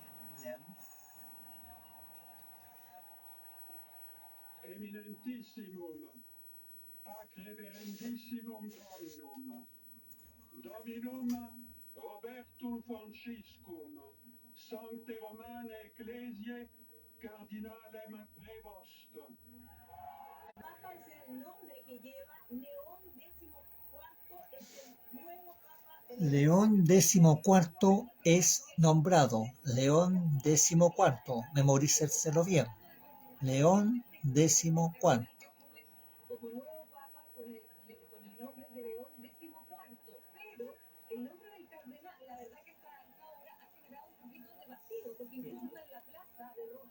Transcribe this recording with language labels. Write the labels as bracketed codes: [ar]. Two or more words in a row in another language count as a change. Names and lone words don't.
[la] Eminentissimum, ac reverendissimum Dominum, Dominum Robertum Franciscum, Sancte Romane Ecclesiae, Cardinalem Prevost. [es] Papa es el nombre que lleva León XIV, es el nuevo Papa. León XIV es nombrado. León XIV, memorícenselo bien. León XIV. Como nuevo Papa con el nombre de León XIV, pero el nombre del cardenal, la verdad que esta hora ha generado un poquito de vacío, porque incluso en la plaza de Roma,